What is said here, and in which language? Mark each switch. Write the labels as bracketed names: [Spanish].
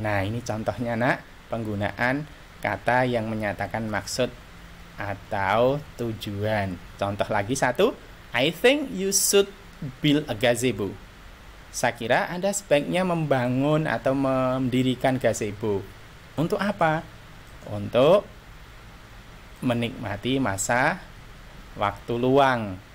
[Indonesian] Nah, ini contohnya, nak, penggunaan kata yang menyatakan maksud atau tujuan. Contoh lagi satu, [English] I think you should build a gazebo. [Indonesian] Saya kira Anda sebaiknya membangun atau mendirikan gazebo. Untuk apa? Untuk menikmati masa waktu luang.